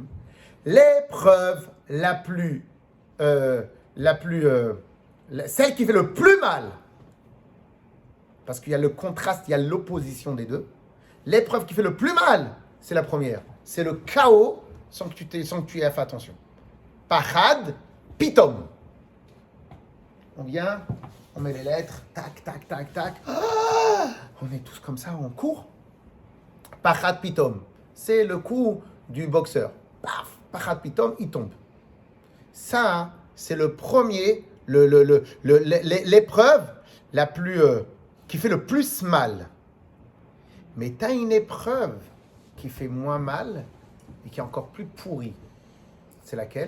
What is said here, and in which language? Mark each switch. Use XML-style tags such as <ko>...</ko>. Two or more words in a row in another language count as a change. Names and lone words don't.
<fr>L'épreuve celle qui fait le plus mal, parce qu'il y a le contraste, il y a l'opposition des deux. L'épreuve qui fait le plus mal, c'est la première. C'est le chaos sans que tu aies fait attention.</fr> <he>פחד, פתאום.</he> <fr>On vient, on met les lettres, tac, tac, tac, tac. Ah, on est tous comme ça, on court.</fr> <he>פחד פתאום,</he> <fr>c'est le coup du boxeur. Paf,</fr> <he>פחד פתאום,</he> <fr>il tombe. Ça, c'est le premier, l'épreuve la plus, qui fait le plus mal. Mais tu as une épreuve qui fait moins mal et qui est encore plus pourrie. C'est laquelle?</fr>